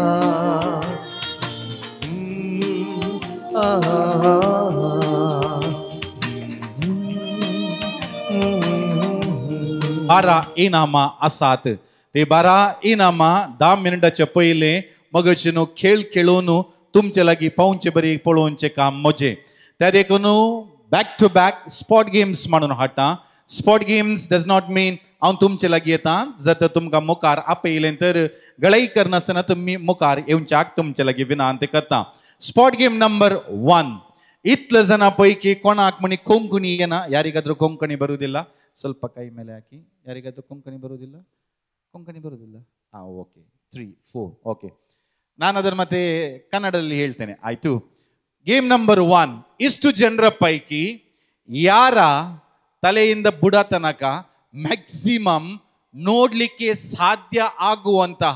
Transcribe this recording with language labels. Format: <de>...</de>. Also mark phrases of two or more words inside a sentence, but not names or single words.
<kok>बारा इनामां आसात ते 12 इनामां 10 मिनटाचे पयले मगचे न्हू खेळ खेळून तुमचे लागीं पावचे बरी पळोवचे काम म्हजें त्या देखून</kok> <en>back to back spot games</en> <kok>म्हणून हाडटा</kok> <en>spot games does not mean</en> <kok>हांव तुमचे लागीं येता जर तर तुमकां मुखार आपयलें तर गळाई करनासतना तुमी मुखार येवच्याक तुमचे लागीं विनंती करता</kok> <en>spot game number 1</en> <kok>इतले जाणां पैकी कोणाक म्हणी कोंकणी येना</kok> <kn>ಯಾರಿಗಾದ್ರೂ ಕೊಂಕಣಿ ಬರುವುದಿಲ್ಲ ಸ್ವಲ್ಪ ಕೈ ಮೇಲೆ ಹಾಕಿ ಯಾರಿಗಾದ್ರೂ ಕೊಂಕಣಿ ಬರುವುದಿಲ್ಲ ಕೊಂಕಣಿ ಬರುವುದಿಲ್ಲ ಓಕೆ 3 4 ಓಕೆ ನಾನು ಅದರ ಮತ್ತೆ ಕನ್ನಡದಲ್ಲಿ ಹೇಳ್ತೇನೆ ಆಯ್ತು</kn> <en>game number 1</en> <kn>ಇಷ್ಟು ಜನರ ಪೈಕಿ ಯಾರ ತಲೆಯಿಂದ ಬುಡ ತನಕ ಮ್ಯಾಕ್ಸಿಮಮ್ ನೋಡ್ಲಿಕ್ಕೆ ಸಾಧ್ಯ ಆಗುವಂತಹ</kn>